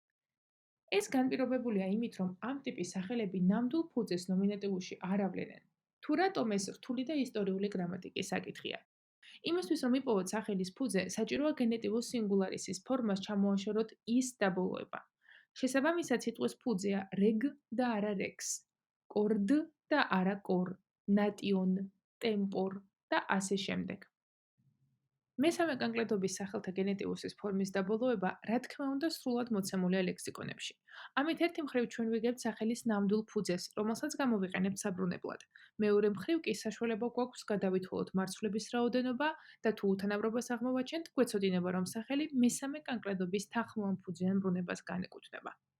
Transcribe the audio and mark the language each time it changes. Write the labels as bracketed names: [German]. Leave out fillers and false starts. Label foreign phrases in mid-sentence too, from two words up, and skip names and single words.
[Georgian] ეს განპირობებულია იმით, რომ ამ ტიპის სახელები ნამდვილ ფუძეს ნომინატივში არ ავლენენ. თუ რატომ ეს რთული და ისტორიული გრამატიკის საკითხია? იმისთვის, რომ იპოვოთ სახელის ფუძე, საჭიროა გენეტიურ სინგულარისის ფორმას ჩამოაშოროთ ის დაბოლოება. შესაბამისად, სიტყვის ფუძეა reg და არა rex, cord და არა cor, nation, tempor და ასე შემდეგ. მესამე კანკლედობის სახელთა გენეტიუსის ფორმის დაბოლოება, რა თქმა უნდა, სრულად მოცემულია ლექსიკონებში. ამით ერთი მხრივ ჩვენ ვიგებთ სახელის ნამდვილ ფუძეს, რომელსაც გამოვიყენებთ საბრუნებლად. მეორე მხრივ კი საშუალება გვაქვს გადავითვალოთ მარცვლების რაოდენობა და თუ უთანაბრობას აღმოვაჩენთ, გვეცოდინება, რომ სახელი მესამე კანკლედობის თანხმოვანფუძიან ბრუნებას განეკუთვნება.